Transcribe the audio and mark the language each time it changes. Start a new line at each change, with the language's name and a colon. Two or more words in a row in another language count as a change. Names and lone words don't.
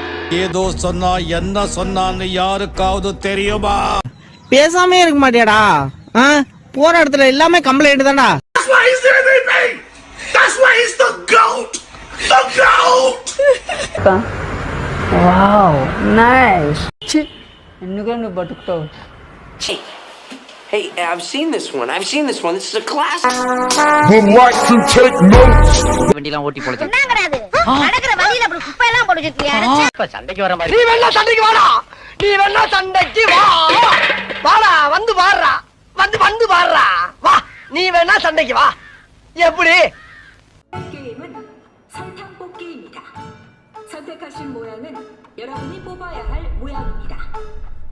Tamil: ஏதோ சொன்னா என்ன சொன்னான்னு யாருக்காவது தெரியுமா? பேசாமே இருக்க மாட்டியாடா? போற இடத்துல எல்லாமே கம்ப்ளைண்ட் தான்டா.
English: Wow, nice.
Telugu: ఎందుకండి బతుకుతావు?
English: Hey, I've seen this one. This is a classic. Relax and take notes.
Tamil: வண்டிலாம் ஓட்டி போடுது. என்ன கிடையாது. நடக்கிற வழியில அப்படி குப்பை எல்லாம் போட்டு வச்சிருக்கியா? இப்ப சண்டைக்கு வர மாதிரி. நீ வேணா சண்டைக்கு வாடா. வாடா வந்து பாடுறா. வந்து பாடுறா. வா. நீ வேணா சண்டைக்கு வா. எப்படி?
Korean: 게임은 설탕뽑기입니다. 선택하신 모양은 여러분이 뽑아야 할 모양입니다.